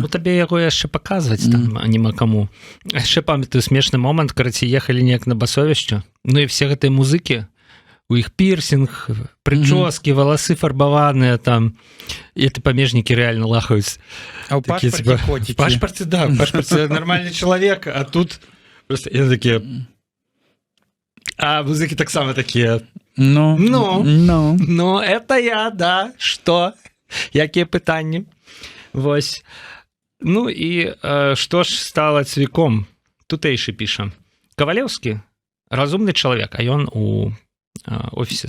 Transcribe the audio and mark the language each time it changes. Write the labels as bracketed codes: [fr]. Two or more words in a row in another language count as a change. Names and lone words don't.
[be] Ну, табе яго яшчэ паказваць там няма каму. Яшчэ памятаю смешны момант, караці, ехалі неяк на басовішча. Ну і все гэтыя музыкі, у іх пірсінг, прычоскі, валасы фарбаваныя там, і ты памежнікі реально лахаюць. А ў пашпарце котики. [ru] В пашпарце, да, в пашпарце нормальный человек, а тут просто [be] яны такія... А музыкі таксама такія... Ну, [ru] это я, [be] да, што? Якія пытанні? Вось. Ну і што ж стала цвіком? Тутэйшы піша: Кавалеўскі разумны чалавек, а ён у офісе